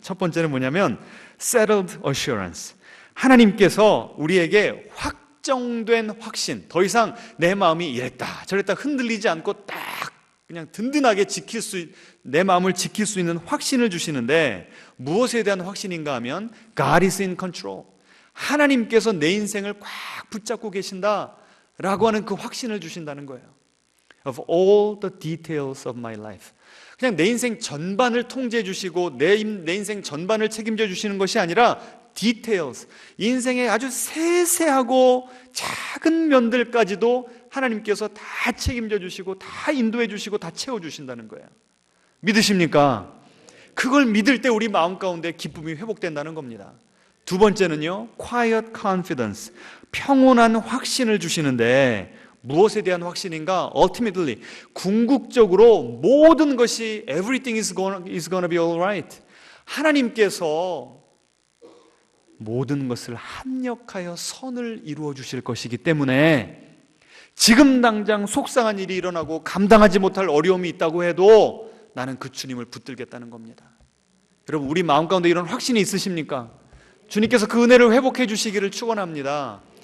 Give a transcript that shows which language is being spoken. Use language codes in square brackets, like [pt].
[ko] 첫 번째는 뭐냐면 [en] settled assurance. [ko] 하나님께서 우리에게 확정된 확신, 더 이상 내 마음이 이랬다 저랬다 흔들리지 않고 딱 그냥 든든하게 내 마음을 지킬 수 있는 확신을 주시는데, 무엇에 대한 확신인가 하면 [en] God is in control. [ko] 하나님께서 내 인생을 꽉 붙잡고 계신다라고 하는 그 확신을 주신다는 거예요. [en] Of all the details of my life. [ko] 그냥 내 인생 전반을 통제해 주시고 내 인생 전반을 책임져 주시는 것이 아니라 details, 인생의 아주 세세하고 작은 면들까지도 하나님께서 다 책임져 주시고 다 인도해 주시고 다 채워 주신다는 거예요. 믿으십니까? 그걸 믿을 때 우리 마음 가운데 기쁨이 회복된다는 겁니다. 두 번째는요, [en] quiet confidence, [ko] 평온한 확신을 주시는데, 무엇에 대한 확신인가? [en] Ultimately, [ko] 궁극적으로 모든 것이 [en] everything is gonna be all right. [ko] 하나님께서 모든 것을 합력하여 선을 이루어 주실 것이기 때문에 지금 당장 속상한 일이 일어나고 감당하지 못할 어려움이 있다고 해도 나는 그 주님을 붙들겠다는 겁니다. 여러분, 우리 마음 가운데 이런 확신이 있으십니까? 주님께서 그 은혜를 회복해 주시기를 축원합니다.